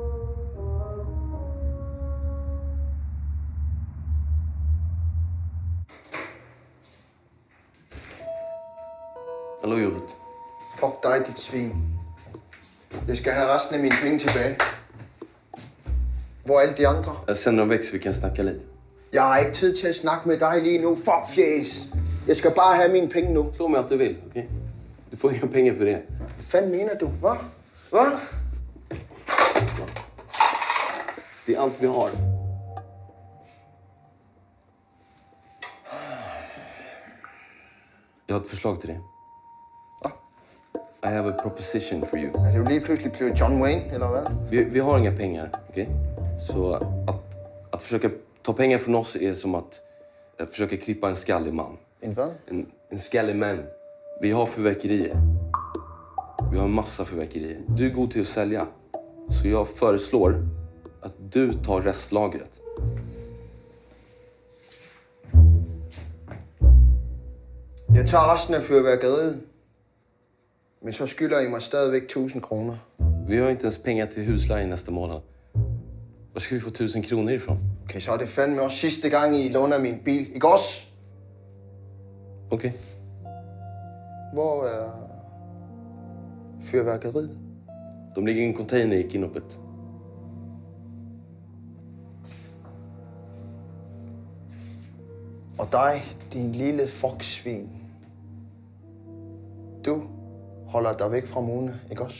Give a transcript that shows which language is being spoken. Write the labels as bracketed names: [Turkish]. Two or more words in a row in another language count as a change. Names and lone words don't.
[Swedish] Hallå, Judith. [Danish] Fuck dig, dit svin. Jeg skal have resten af mine penge tilbage. Hvor er alle de andre? [Swedish] Jag sänder dem væk, så vi kan snacka lite. [Danish] Jeg har ikke tid til at snakke med dig lige nu. Fuck fjæs. Jeg skal bare have mine penge nu. [Swedish] Tro mig att du vill, okej? Du får inga pengar för det. [Danish] Hvad fanden mener du? Hvad? Hvad? [Swedish] Det är allt vi har. Jag har ett förslag till dig. [English] I have a proposition for you. [Danish] Er du lige pludselig blevet John Wayne, eller hvad? [Swedish] Vi har inga pengar, okej? Så att försöka ta pengar från oss är som att försöka klippa en skallig man. En vad? En skallig man. Vi har fyrverkerier. Vi har en massa fyrverkerier. Du är god till att sälja. Så jag föreslår att du tar restlagret. [Danish] Jeg tager resten af fyrværkeriet. Men så skylder I mig stadigvæk 1000 kroner. [Swedish] Vi har inte ens pengar till husleje nästa månad. Var ska vi få 1000 kronor ifrån? [Danish] Okay, så er det fandme også sidste gang, I låner min bil. Ikke også? [Swedish] Okej. [Danish] Hvor er fyrværkeriet? De ligger i en container i Kinopet. Og dig, din lille foksvin. Du holder dig væk fra Mona, ikke også?